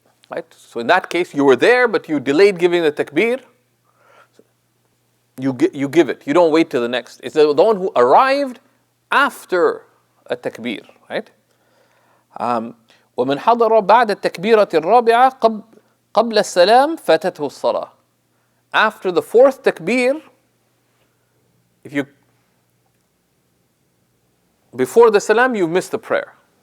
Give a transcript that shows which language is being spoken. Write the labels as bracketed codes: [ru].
[en] Right? So in that case, you were there, but you delayed giving the takbir. You give it. You don't wait till the next. It's the one who arrived after a takbir, right? [ar] ومن حضر بعد التكبيرة الرابعة قبل السلام فاتته الصلاة. [en] After the fourth takbir, before the salam, you missed the prayer.